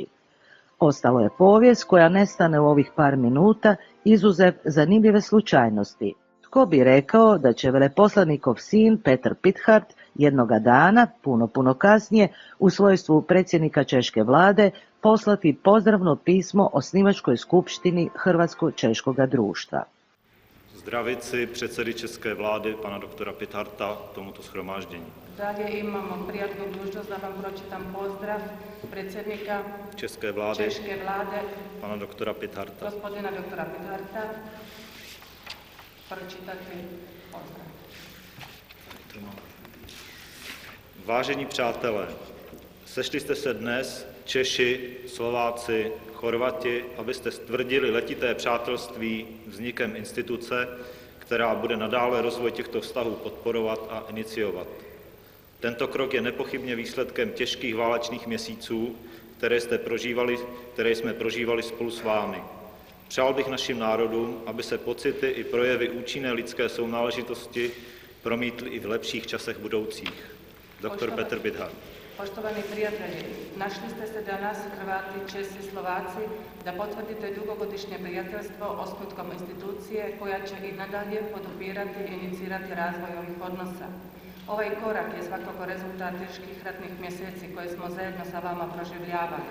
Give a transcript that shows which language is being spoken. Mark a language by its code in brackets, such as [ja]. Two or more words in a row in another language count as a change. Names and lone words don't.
[hr] Ostalo je povijest koja nestane u ovih par minuta, izuzev zanimljive slučajnosti. Tko bi rekao da će veleposlanikov sin Petar Pithart jednoga dana, puno kasnije, u svojstvu predsjednika češke vlade, poslati pozdravno pismo osnivačkoj skupštini Hrvatsko-češkoga društva. [cs] Zdravici predsjedi české vlády, pana doktora Pitharta, tomuto shromáždění. [hr] Dalje imamo prijatnu dužnost da vam pročitam pozdrav predsjednika [cs] České vlády, pana doktora Pitharta. [hr] Gospodina doktora Pitharta. Pročitati pozdrav. [cs] Vážení přátelé, sešli jste se dnes, Češi, Slováci, Chorvati, abyste stvrdili letité přátelství vznikem instituce, která bude nadále rozvoj těchto vztahů podporovat a iniciovat. Tento krok je nepochybně výsledkem těžkých válečných měsíců, které jsme prožívali spolu s vámi. Přál bych našim národům, aby se pocity i projevy účinné lidské sounáležitosti promítly i v lepších časech budoucích. Dr. Petar Pithart. [hr] Poštovani prijatelji, našli ste se danas, Hrvati, Česi, Slovaci, da potvrdite dugogodišnje prijateljstvo osnutkom institucije koja će i nadalje podupirati i inicirati razvoj ovih odnosa. Ovaj korak je svakako rezultat teških ratnih mjeseci koje smo zajedno sa vama proživljavali.